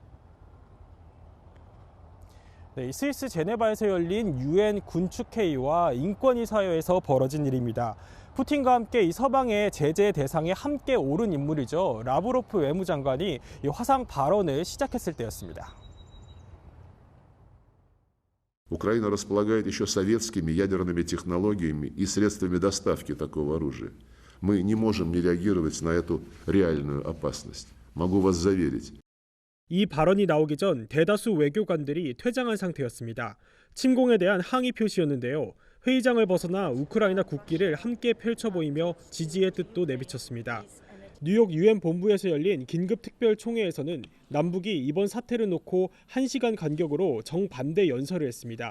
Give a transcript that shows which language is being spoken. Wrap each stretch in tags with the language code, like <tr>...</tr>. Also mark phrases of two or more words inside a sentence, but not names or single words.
<ko>네, 스위스 제네바에서 열린 유엔 군축회의와 인권위 사회에서 벌어진 일입니다. 푸틴과 함께 이 서방의 제재 대상에 함께 오른 인물이죠. 라브로프 외무장관이 이 화상 발언을 시작했을 때였습니다.</ko> <ru>Украина располагает еще советскими ядерными технологиями и средствами доставки такого оружия. Мы не можем не реагировать на эту реальную опасность. Могу вас заверить.</ru> <ko>이 발언이 나오기 전 대다수 외교관들이 퇴장한 상태였습니다. 침공에 대한 항의 표시였는데요. 회의장을 벗어나 우크라이나 국기를 함께 펼쳐 보이며 지지의 뜻도 내비쳤습니다. 뉴욕 유엔 본부에서 열린 긴급 특별 총회에서는 남북이 이번 사태를 놓고 1시간 간격으로 정반대 연설을 했습니다.</ko>